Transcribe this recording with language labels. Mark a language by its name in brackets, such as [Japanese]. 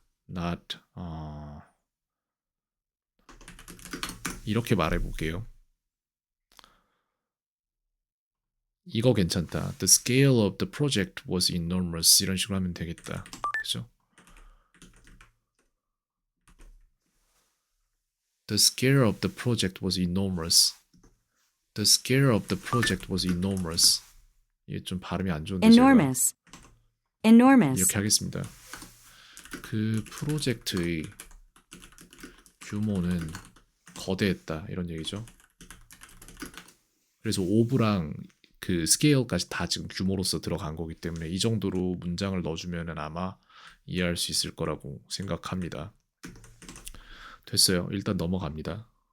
[Korean] Not 이렇게 말해볼게요. 이거 괜찮다. [English] The scale of the project was enormous. [Korean] 이런 식으로 하면 되겠다. 그죠? [English] The scale of the project was enormous. The scale of the project was enormous. [Korean] 이게 좀 발음이 안 좋은데 [English] enormous. enormous. [Korean] 이렇게 하겠습니다. 그 프로젝트의 규모는 거대했다 이런 얘기죠. 그래서 오브랑 그 스케일까지 다 지금 규모로서 들어간 거기 때문에 이 정도로 문장을 넣어주면은 아마 이해할 수 있을 거라고 생각합니다. 됐어요. 일단 넘어갑니다.